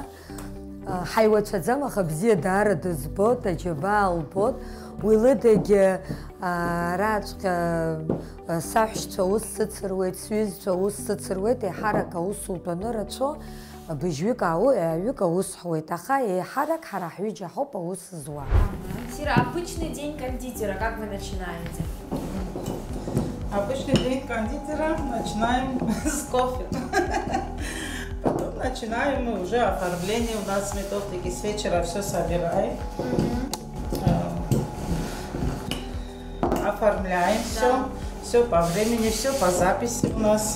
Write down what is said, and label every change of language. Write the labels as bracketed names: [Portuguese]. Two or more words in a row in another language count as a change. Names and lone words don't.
[Abkhazian] Ҳаиуацәаӡам, аха бзиа даара дызбоит, аџьабаа лбоит. уи лыдагьы араҵәҟьа саҳәшьцәа ус сыцыруеит, сҩызцәа ус сыцыруеит, еиҳарак аус утәаны рацәоу быжьҩык аҩык аус ҳуеит, аха еиҳарак ҳара ҳҩыџьа ҳауп аус зуа. [Russian] Сира, обычный день кондитера, как вы начинаете? Обычный день кондитера начинаем с кофе. Потом начинаем мы уже оформление. У нас методики с вечера все собираем. Оформляем все по времени, все по записи у нас.